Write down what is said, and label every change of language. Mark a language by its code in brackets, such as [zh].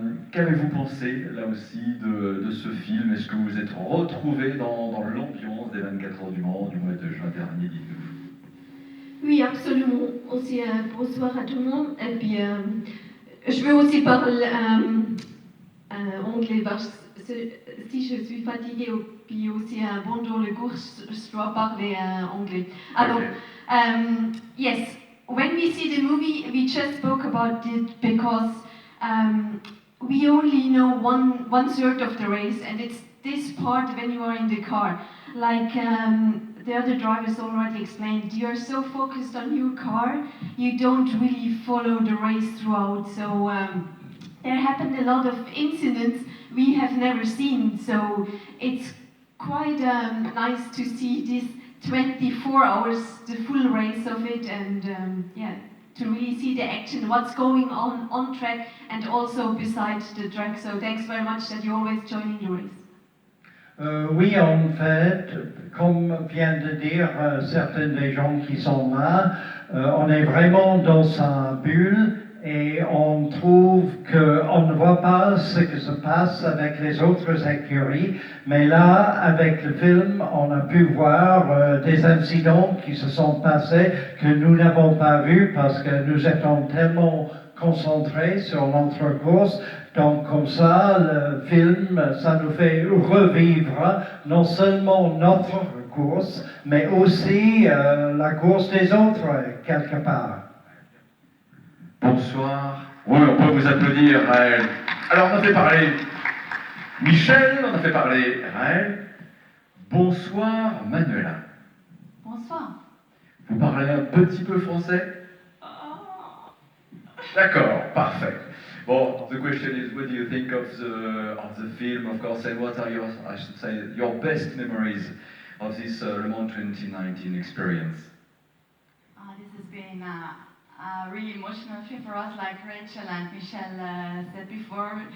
[fr] Qu'avez-vous pensé, là aussi, de ce film? Est-ce que vous vous êtes retrouvé dans l'ambiance des 24 heures du Mans du mois de juin dernier, dites-nous? Oui, absolument. Aussi, bonsoir à tout le monde. Et puis, je veux aussi parler anglais parce que si je suis fatiguée, puis aussi pendant le cours, je dois parler anglais. [en] Alors, yes, when we see the movie, we just spoke about it because we only know one third of the race, and it's this part when you are in the car. Like the other drivers already explained, you're so focused on your car, you don't really follow the race throughout. So there happened a lot of incidents we have never seen. So it's quite nice to see this 24 hours, the full race of it, and yeah, to really see the action, what's going on track and also beside the track. So thanks very much that you're always joining the race. [fr] Oui, en fait, comme viennent de dire certains des gens qui sont là, on est vraiment dans sa bulle et on trouve qu'on ne voit pas ce qui se passe avec les autres écuries, mais là, avec le film, on a pu voir des incidents qui se sont passés que nous n'avons pas vus parce que nous étions tellement concentrés sur notre course. Donc comme ça, le film, ça nous fait revivre non seulement notre course, mais aussi la course des autres, quelque part. Bonsoir. Oui, on peut vous applaudir, Raël. Alors, on a fait parler Michel, on a fait parler Raël. Bonsoir, Manuela. Bonsoir. Vous parlez un petit peu français? D'accord, parfait. [en] Well, the question is, what do you think of the film, of course, and what are your, I should say, your best memories of this Le Mans 2019 experience? This has been a really emotional film for us, like Rachel and Michelle said before.